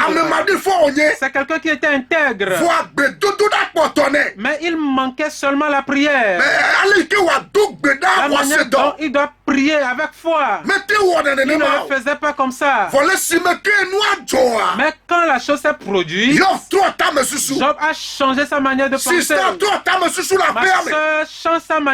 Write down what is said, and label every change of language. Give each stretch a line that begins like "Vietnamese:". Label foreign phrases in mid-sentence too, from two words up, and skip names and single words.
Ewe: Ame ma ɖi fɔ wònye.
French: C'est quelqu'un qui était intègre.
Ewe: Vɔ agbedodoɖa kpɔtɔ nɛ.
French: Mais il manquait seulement la prière.
Ewe: Ale yi ke wòado gbe
French: La
Ewe: ɖa
French: manière
Ewe: xɔse
French: dont
Ewe: dɔ.
French: il doit prier avec foi.
Ewe: Mete wɔ
French: Il ne
Ewe: nenema le o.
French: faisait pas comme ça.
Ewe: Vɔ le si me ke nua dzɔa.
French: Mais quand la chose s'est produite,
Ewe: Yɔ trɔ tame susu.
French: Job a changé sa manière de penser.
Ewe: Sista trɔ tame susu le
French: Ma
Ewe: aƒea me.
French: soeur change sa manière